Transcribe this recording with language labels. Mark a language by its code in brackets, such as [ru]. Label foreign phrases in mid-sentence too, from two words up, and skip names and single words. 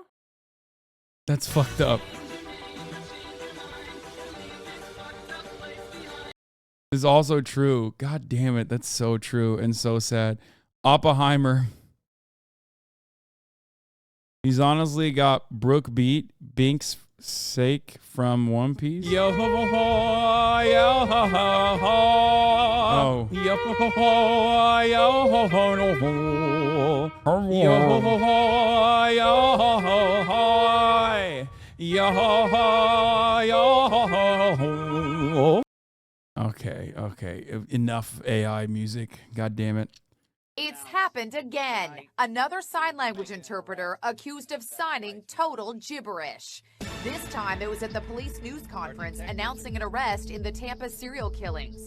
[en] That's fucked up. Is also true. God damn it. That's so true and so sad. Oppenheimer. He's honestly got Brooke beat Bink's sake from One Piece. Yo ho ho ho, yo ho ho ho. Oh. Yo ho ho ho, yo ho ho no ho. Yo ho ho ho, yo ho ho ho. Yo ho ho, yo ho ho ho. Okay, okay. Enough AI music. God damn it. It's happened again. Another sign language interpreter accused of signing total gibberish. This time it was at the police news conference announcing an arrest in the Tampa serial killings.